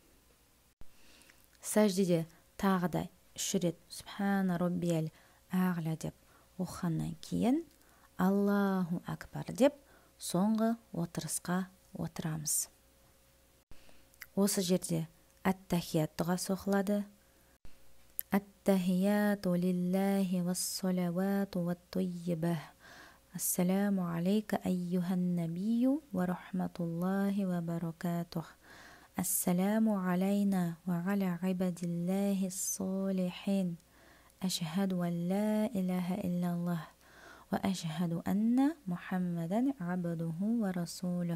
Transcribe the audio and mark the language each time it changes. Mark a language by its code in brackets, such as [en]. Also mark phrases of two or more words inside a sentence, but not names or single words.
[kk] Сәждеде тағы да 3 рет [ar] سبحان ربي الأعلى [kk] деп оқығаннан кейін [ar] الله أكبر [kk] деп соңғы отырысқа отырамыз. Осы жерде әт-тахият дұғасы оқылады. [ar] التحيات لله والصلوات والطيبات. السلام عليك أيها النبي ورحمة الله وبركاته. السلام علينا وعلى عباد الله الصالحين. أشهد أن لا إله إلا الله وأشهد أن محمدا عبده ورسوله.